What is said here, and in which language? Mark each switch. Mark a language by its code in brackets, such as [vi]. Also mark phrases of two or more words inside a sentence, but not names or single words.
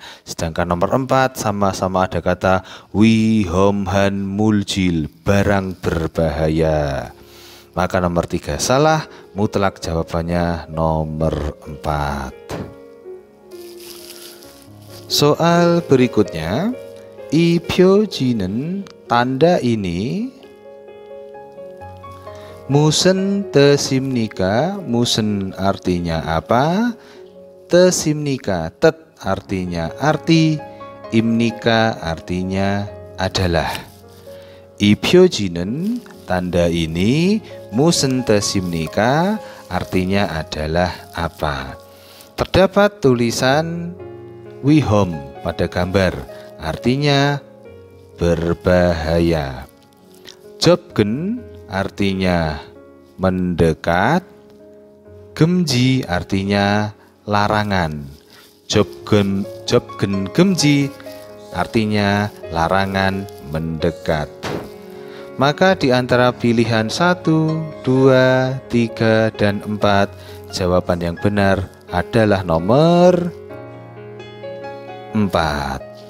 [id] Sedangkan nomor 4 sama-sama ada kata [ko] 위험한 물질, [id] barang berbahaya. Maka nomor 3 salah, mutlak jawabannya nomor 4. Soal berikutnya, [ko] 이 표지는 [id] tanda ini [ko] 무슨 뜻입니까? [id] 무슨 artinya apa? [ko] 뜻입니까? [id] 뜻 artinya arti, 입니까 artinya adalah. [ko] 이 표지는 [id] tanda ini [ko] 무슨 뜻입니까? [id] Artinya adalah apa? Terdapat tulisan wihom pada gambar, artinya berbahaya. 접근 artinya mendekat, 금지 artinya larangan. [ko] 접근 금지 [id] artinya larangan mendekat. Maka di antara pilihan 1, 2, 3, dan 4, jawaban yang benar adalah nomor 4.